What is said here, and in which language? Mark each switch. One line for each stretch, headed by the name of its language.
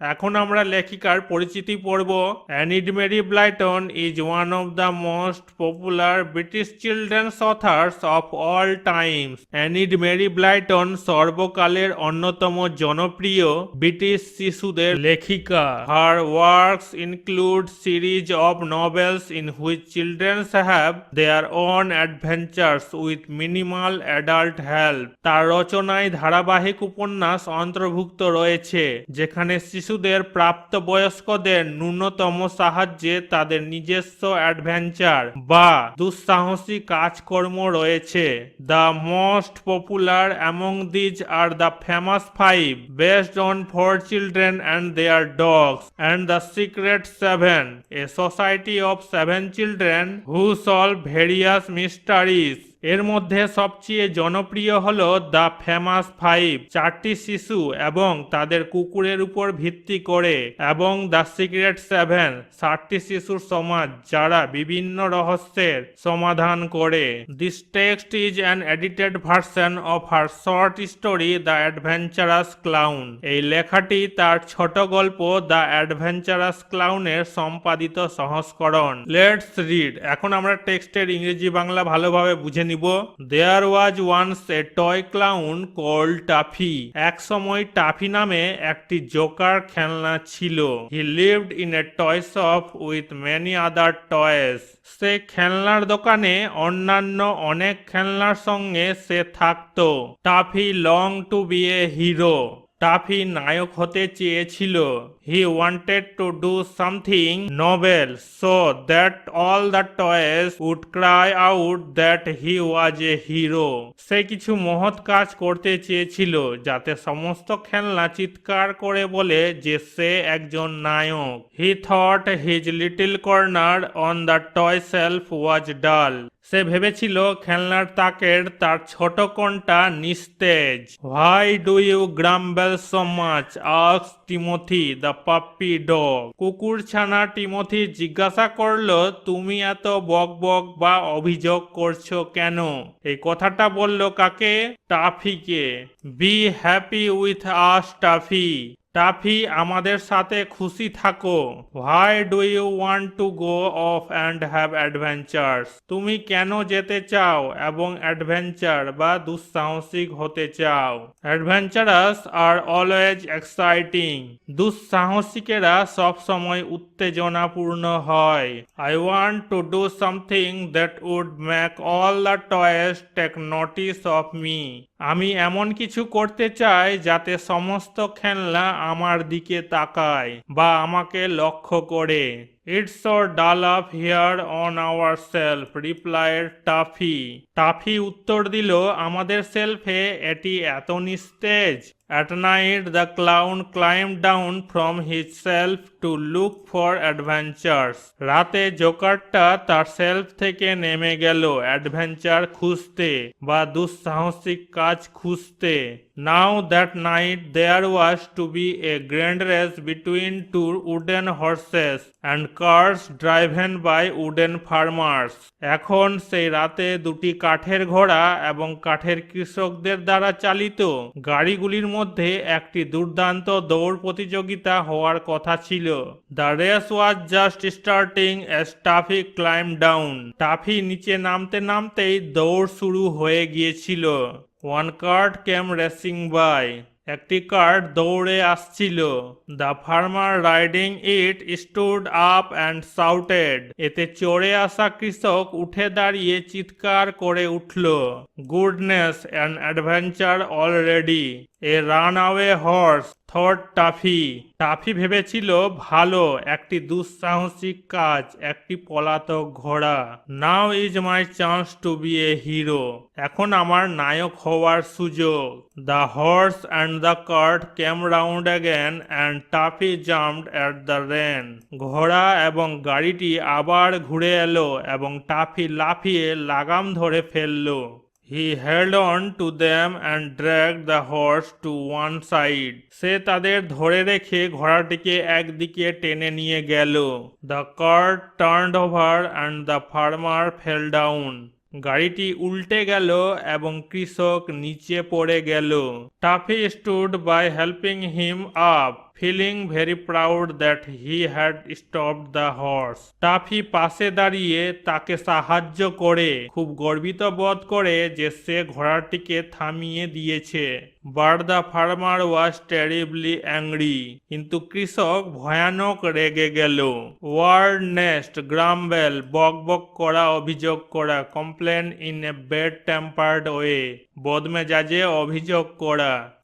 Bangla: এখন আমরা লেখিকার পরিচিতি পড়ব।
English: Enid Mary Blyton is one of the most popular British children's authors of all times.
Bangla: Enid Mary Blyton সর্বকালের অন্যতম জনপ্রিয় ব্রিটিশ শিশুদের লেখিকা।
English: Her works include series of novels in which children have their own adventures with minimal adult help.
Bangla: তার রচনায় ধারাবাহিক উপন্যাস অন্তর্ভুক্ত রয়েছে যেখানে শিশুদের প্রাপ্তবয়স্কদের ন্যূনতম সাহায্যে তাদের নিজস্ব অ্যাডভেঞ্চার বা দুঃসাহসী কাজকর্ম রয়েছে।
English: The most popular among these are the famous five based on 4 children and their dogs and the secret 7, a society of 7 children who solve various mysteries.
Bangla: এর মধ্যে সবচেয়ে জনপ্রিয় হলো দ্য ফেমাস ফাইভ, 4টি শিশু এবং তাদের কুকুরের উপর ভিত্তি করে, এবং দ্য সিক্রেট 7, 7টি শিশুর সমাজ যারা বিভিন্ন রহস্যের সমাধান করে।
English: This text is an edited version of her short story the adventurous clown.
Bangla: এই লেখাটি তার ছোট গল্প দ্য অ্যাডভেঞ্চারাস ক্লাউনের সম্পাদিত সংস্করণ।
English: Let's read.
Bangla: এখন আমরা টেক্সটের ইংরেজি বাংলা ভালোভাবে বুঝে নিব।
English: There was once a toy clown called Taffy.
Bangla: এক সময় টাফি নামে একটি জোকার খেলনা ছিল।
English: He lived in a toy shop with many other toys.
Bangla: সে খেলনার দোকানে অন্যান্য অনেক খেলনার সঙ্গে সে থাকতো।
English: Tuffy longed to be a hero.
Bangla: Toffee নায়ক হতে চেয়েছিল।
English: He wanted to do something novel so that all the toys would cry out that he was a hero.
Bangla: সে কিছু মহৎ কাজ করতে চেয়েছিল যাতে সমস্ত খেলনা চিৎকার করে বলে যে সে একজন নায়ক।
English: He thought his little corner on the toy shelf was dull.
Bangla: সে ভেবেছিল খেলনার তাকের তার ছোট কোণটা নিস্তেজ।
English: Why do you grumble so much? asked Timothy the puppy dog.
Bangla: কুকুর ছানা টিমোথি জিজ্ঞাসা করলো, তুমি এত বকবক বা অভিযোগ করছো কেন? এই কথাটা বললো কাকে? টাফিকে।
English: Be happy with us, Tuffy.
Bangla: Toffee, আমাদের সাথে খুশি থাকো।
English: Why do you want to go off and have adventures?
Bangla: তুমি কেন যেতে চাও এবং অ্যাডভেঞ্চার বা দুঃসাহসিক হতে চাও?
English: Adventurous are always exciting.
Bangla: দুঃসাহসিকেরা সব সময় উত্তেজনাপূর্ণ হয়।
English: I want to do something that would make all the toys take notice of me.
Bangla: আমি এমন কিছু করতে চাই যাতে সমস্ত খেলনা আমার দিকে তাকায় বা আমাকে লক্ষ্য করে।
English: It's so dull up here on our shelf, replied Taffy.
Bangla: Toffee উত্তর দিল, আমাদের শেলফে এটি এত নিস্তেজ।
English: At night the clown climbed down from his shelf to look for adventures.
Bangla: রাতে জোকারটা তার শেলফ থেকে নেমে গেল অ্যাডভেঞ্চার খুঁজতে বা দুঃসাহসিক কাজ খুঁজতে।
English: Now that night there was to be a grand race between 2 wooden horses and carts driven by wooden farmers.
Bangla: এখন সেই রাতে দুটি কাঠের ঘোড়া এবং কাঠের কৃষকদের দ্বারা চালিত গাড়িগুলির মধ্যে একটি দুর্দান্ত দৌড় প্রতিযোগিতা হওয়ার কথা ছিল।
English: The race was just starting as Taffy climbed down.
Bangla: Toffee নিচে নামতে নামতেই দৌড় শুরু হয়ে গিয়েছিল।
English: One cart came racing by.
Bangla: একটি কার্ট দৌড়ে আসছিল।
English: The farmer riding it stood up and shouted.
Bangla: এতে চড়ে আসা কৃষক উঠে দাঁড়িয়ে চিৎকার করে উঠল,
English: Goodness, an adventure already. A runaway horse, thought Taffy.
Bangla: Toffee ভেবেছিল, ভালো, একটি দুঃসাহসিক কাজ, একটি পলাতক ঘোড়া।
English: Now is my chance to be a hero.
Bangla: এখন আমার নায়ক হওয়ার সুযোগ।
English: The horse and the cart came round again and Taffy jumped at the rein.
Bangla: ঘোড়া এবং গাড়িটি আবার ঘুরে এলো এবং টাফি লাফিয়ে লাগাম ধরে ফেলল।
English: He held on to them and dragged the horse to one side.
Bangla: সে তাদের ধরে রেখে ঘোড়াটিকে একদিকে টেনে নিয়ে গেল।
English: The cart turned over and the farmer fell down.
Bangla: গাড়িটি উল্টে গেল এবং কৃষক নিচে পড়ে গেল।
English: Taffy stood by helping him up, feeling very proud that he had stopped the horse.
Bangla: Toffee পাশে দাঁড়িয়ে তাকে সাহায্য করে খুব গর্বিত বোধ করে যে সে ঘোড়াটিকে থামিয়ে দিয়েছে।
English: But the farmer was terribly angry.
Bangla: কিন্তু কৃষক ভয়ানক রেগে গেল। Word nest, grumble, বক বক করা, অভিযোগ করা,
English: complain in a bad tempered way,
Bangla: বদমেজাজে অভিযোগ করা।